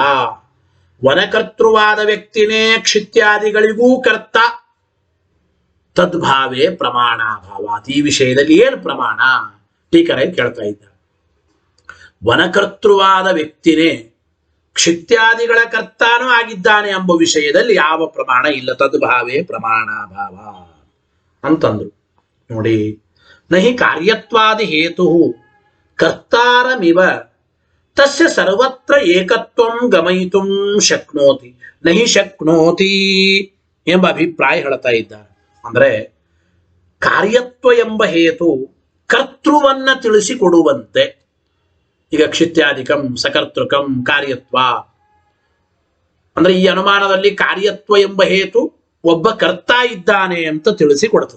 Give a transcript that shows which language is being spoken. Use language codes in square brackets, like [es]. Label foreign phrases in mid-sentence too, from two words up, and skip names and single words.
[kn] ವನಕರ್ತೃವಾದ ವ್ಯಕ್ತಿನೇ ಕ್ಷಿತ್ಯಾದಿಗಳಿಗೂ ಕರ್ತ, [sa] ತದ್ಭಾವೇ ಪ್ರಮಾಣಾಭಾವಾತ್. [kn] ಈ ವಿಷಯದಲ್ಲಿ ಏನು ಪ್ರಮಾಣ? ಟೀಕರೇ ಕೇಳ್ತಾ ಇದ್ದ. ವನಕರ್ತೃವಾದ ವ್ಯಕ್ತಿನೇ ಕ್ಷಿತ್ಯಾದಿಗಳ ಕರ್ತಾನೂ ಆಗಿದ್ದಾನೆ ಎಂಬ ವಿಷಯದಲ್ಲಿ ಯಾವ ಪ್ರಮಾಣ ಇಲ್ಲ. [sa] ತದ್ಭಾವೇ ಪ್ರಮಾಣಾಭಾವ ಅಂತಂದ್ರು. [kn] ನೋಡಿ, [sa] ನಹಿ ಕಾರ್ಯತ್ವಾದಿ ಹೇತು ಕರ್ತಾರಮಿವ ತಸ್ಯ ಸರ್ವತ್ರ ಏಕತ್ವಂ ಗಮಯಿತುಂ ಶಕ್ನೋತಿ ನಹಿ ಶಕ್ನೋತಿ [kn] ಎಂಬ ಅಭಿಪ್ರಾಯ ಹೇಳ್ತಾ ಇದ್ದಾರೆ. ಅಂದ್ರೆ ಕಾರ್ಯತ್ವ ಎಂಬ ಹೇತು ಕರ್ತೃವನ್ನ ತಿಳಿಸಿಕೊಡುವಂತೆ. ಈಗ [sa] ಕ್ಷಿತ್ಯಾಧಿಕಂ ಸಕರ್ತೃಕಂ ಕಾರ್ಯತ್ವ [kn] ಅಂದ್ರೆ ಈ ಅನುಮಾನದಲ್ಲಿ ಕಾರ್ಯತ್ವ ಎಂಬ ಹೇತು ಒಬ್ಬ ಕರ್ತ ಇದ್ದಾನೆ ಅಂತ ತಿಳಿಸಿಕೊಡ್ತದೆ.